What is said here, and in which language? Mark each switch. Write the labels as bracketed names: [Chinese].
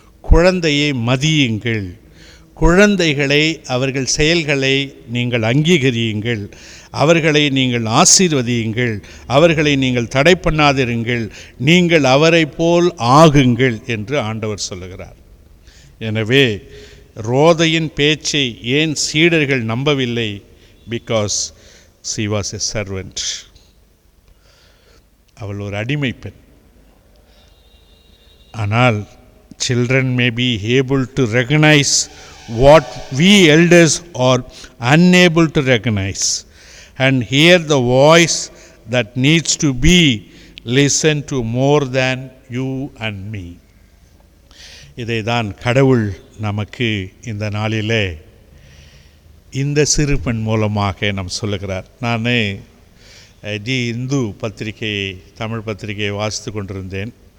[Tamil] குழந்தையை மதியுங்கள், குழந்தைகளை அவர்கள் செயல்களை நீங்கள் அங்கீகரியுங்கள், அவர்களை நீங்கள் ஆசீர்வதியுங்கள், அவர்களை நீங்கள் தடை பண்ணாதிருங்கள், நீங்கள் அவரை போல் ஆகுங்கள் என்று ஆண்டவர் சொல்லுகிறார். எனவே ரோதையின் பேச்சை ஏன் சீடர்கள் நம்பவில்லை? [English] Because she was a servant. [Tamil] அவள் ஒரு அடிமை பெண். [English] ஆனால் children may be able to recognize what we elders are unable to recognize and hear the voice that needs to be listened to more than you and me. [Tamil] இதை தான் கடவுள் நமக்கு இந்த நாளிலே இந்த சிறு பெண் மூலமாக நாம் சொல்லுகிறார். நான் தி இந்து பத்திரிகையை, தமிழ் பத்திரிகையை வாசித்து கொண்டிருந்தேன்.